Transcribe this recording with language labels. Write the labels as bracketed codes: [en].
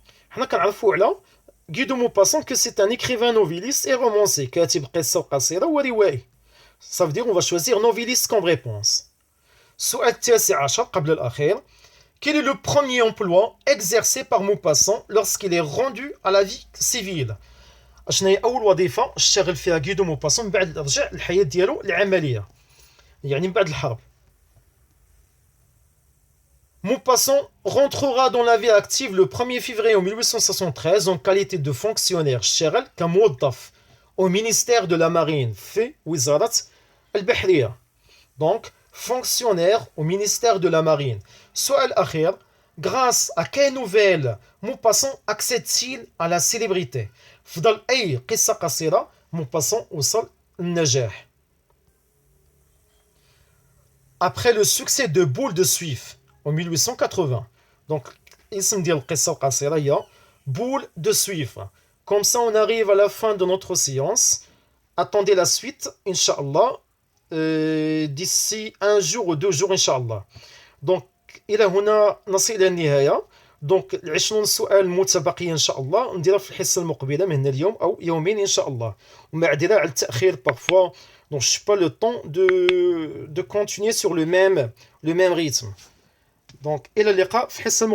[ar] حنا كنعرفوا على غي دو موباسون [fr] que c'est un écrivain novéliste et romancier [ar] كاتب قصة قصيرة وروائي. [fr] Ça veut dire on va choisir novéliste comme réponse. [ar] السؤال التاسع عشر قبل الأخير. [fr] Quel est le premier emploi exercé par Maupassant lorsqu'il est rendu à la vie civile؟ [ar] شنو هي أول وظيفة اشتغل فيها غي دو موباسون بعد رجع الحياة ديالو العملية، يعني من بعد الحرب. [fr] Maupassant rentrera dans la vie active le 1er février 1873 en qualité de fonctionnaire [ar] اشتغل كموظف [fr] au ministère de la marine [ar] في وزارة البحرية. [fr] Donc fonctionnaire au ministère de la marine. [ar] السؤال الأخير. [fr] Grâce à quelle nouvelle Maupassant accède-t-il à la célébrité؟ [ar] فضل أي قصة قصيرة Maupassant وصل النجاح. [fr] Après le succès de Boule de Suif en 1880. [ar] Donc اسم ديال القصة القصيرة هي Boule de Suif. [fr] Comme ça on arrive à la fin de notre séance. Attendez la suite, Inch'Allah. d'ici un jour ou 2 jours [ar] إن شاء الله. Donc إلى هنا نصل إلى النهاية. دونك 20 سؤال متبقية إن شاء الله نديرها في الحصة المقبلة من اليوم أو يومين إن شاء الله. ومعذرة على التأخير parfois. [fr] Donc je n'ai pas le temps de continuer sur le même rythme. Donc [ar] إلى اللقاء في الحصة المقبلة.